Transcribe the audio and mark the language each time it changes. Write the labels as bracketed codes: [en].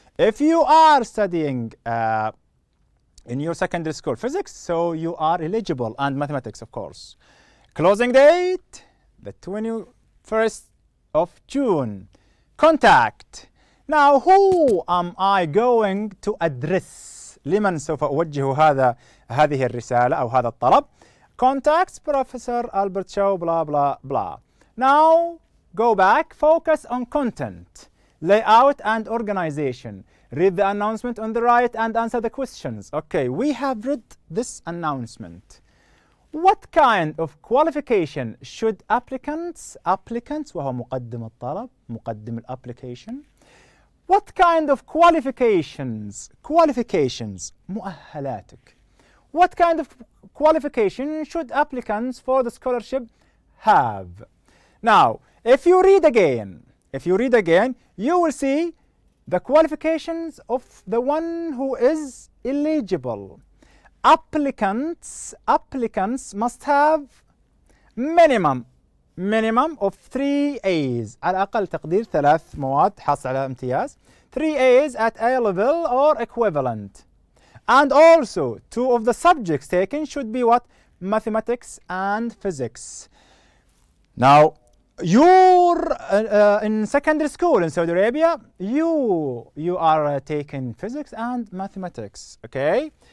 [en] If you are studying in your secondary school physics, so you are eligible, and mathematics, of course. Closing date, the 21st of June. Contact. Now, who am I going to address? [ar] لمن سوف أوجه هذه الرسالة أو هذا الطلب؟ [en] Contacts Professor Albert Chow, blah, blah, blah. Now, go back, focus on content, layout and organization. Read the announcement on the right and answer the questions. Okay, we have read this announcement. What kind of qualification should applicants [ar] وهو مقدم الطلب مقدم الابليكيشن. [en] What kind of qualifications مؤهلاتك. What kind of qualification should applicants for the scholarship have? Now, if you read again, you will see the qualifications of the one who is eligible. Applicants must have minimum of 3 A's. [ar] على الأقل تقدير 3 مواد حاصل على امتياز. [en] 3 A's at A level or equivalent. And also 2 of the subjects taken should be what? Mathematics and physics. Now, you're in secondary school in Saudi Arabia, you are taking physics and mathematics, okay?